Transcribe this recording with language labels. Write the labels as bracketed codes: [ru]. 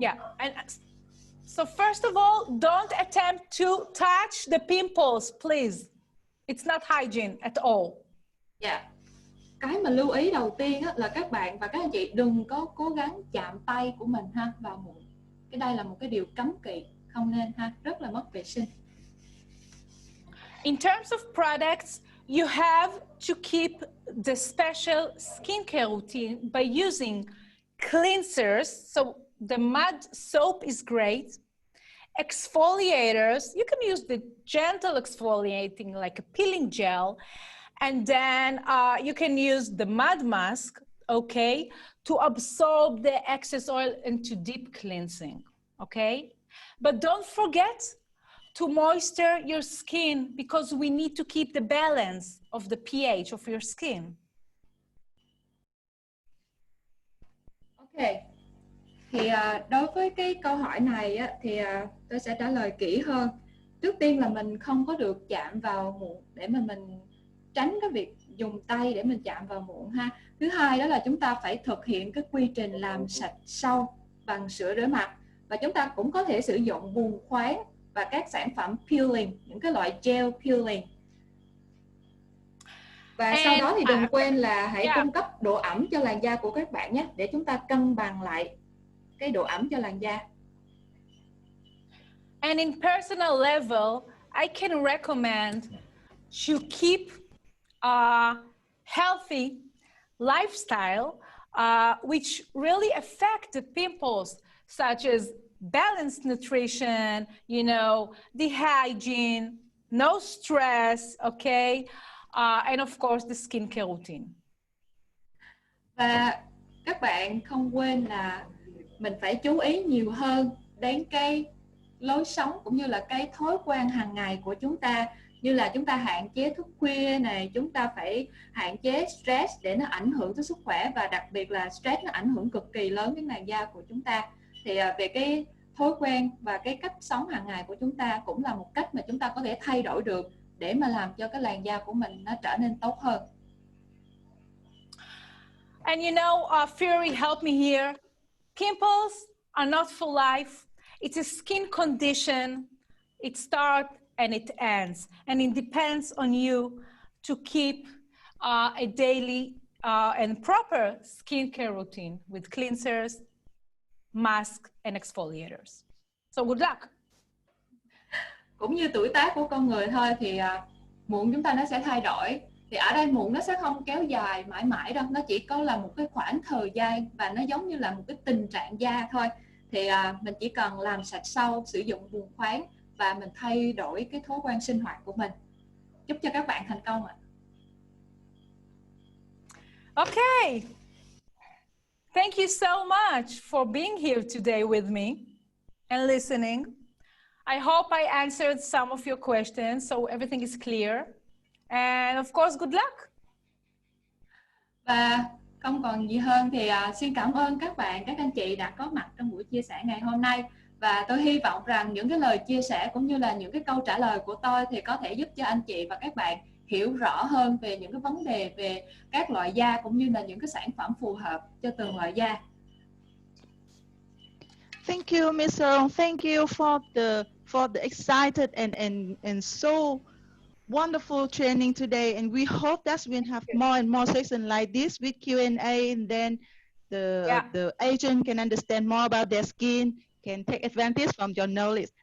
[en] Yeah, and so first of all, don't attempt to touch the pimples, please. It's not hygiene at all. Yeah. [vi] Cái mà lưu ý đầu tiên á, là các bạn và các anh chị đừng có cố gắng chạm tay của mình vào mụn. Cái đây là một cái điều cấm kỵ, không nên rất là mất vệ sinh. [en] In terms of products, you have to keep the special skincare routine by using cleansers. So the mud soap is great. Exfoliators, you can use the gentle exfoliating like a peeling gel. And then you can use the mud mask, okay, to absorb the excess oil into deep cleansing, okay? But don't forget to moisture your skin because we need to keep the balance of the pH of your skin. Okay. [vi] Thì đối với cái câu hỏi này á, thì tôi sẽ trả lời kỹ hơn. Trước tiên là mình không có được chạm vào mụn để mà mình tránh cái việc dùng tay để mình chạm vào mụn ha. Thứ hai đó là chúng ta phải thực hiện cái quy trình làm sạch sâu bằng sữa rửa mặt, và chúng ta cũng có thể sử dụng bùn khoáng và các sản phẩm peeling, những cái loại gel peeling. Và sau đó thì đừng quên là hãy cung cấp độ ẩm cho làn da của các bạn nhé, để chúng ta cân bằng lại cái độ ẩm cho làn da. [en] And in personal level, I can recommend to keep a healthy lifestyle, which really affect the pimples, such as balanced nutrition, you know, the hygiene, no stress, okay, and of course the skincare routine. [vi] Và các bạn không quên là mình phải chú ý nhiều hơn đến cái lối sống cũng như là cái thói quen hàng ngày của chúng ta, như là chúng ta hạn chế thức khuya này, chúng ta phải hạn chế stress để nó ảnh hưởng tới sức khỏe, và đặc biệt là stress nó ảnh hưởng cực kỳ lớn đến làn da của chúng ta. Thì về cái thói quen và cái cách sống hàng ngày của chúng ta cũng là một cách mà chúng ta có thể thay đổi được để mà làm cho cái làn da của mình nó trở nên tốt hơn. [en] And you know, Fury helped me here. Pimples are not for life. It's a skin condition. It starts and it ends. And it depends on you to keep a daily and proper skincare routine with cleansers, masks, and exfoliators. So good luck. [vi] Cũng như tuổi tác của con người thôi, thì mụn chúng ta nó sẽ thay đổi. Thì ở đây mụn nó sẽ không kéo dài mãi mãi đâu, nó chỉ có là một cái khoảng thời gian và nó giống như là một cái tình trạng da thôi. Thì mình chỉ cần làm sạch sau, sử dụng buồng khoáng và mình thay đổi cái thói quen sinh hoạt của mình. Chúc cho các bạn thành công ạ. [en] Okay. Thank you so much for being here today with me and listening. I hope I answered some of your questions so everything is clear. And of course, good luck. [vi] Và không còn gì hơn thì xin cảm ơn các bạn, các anh chị đã có mặt trong buổi chia sẻ ngày hôm nay. Và tôi hy vọng rằng những cái lời chia sẻ cũng như là những cái câu trả lời của tôi thì có thể giúp cho anh chị và các bạn hiểu rõ hơn về những cái vấn đề về các loại da cũng như là những cái sản phẩm phù hợp cho từng loại da. [en] Thank you, Ms. Earl. Thank you for the excited and so wonderful training today. And we hope that we'll have more and more sessions like this with Q&A, and then the agent can understand more about their skin, can take advantage from your knowledge.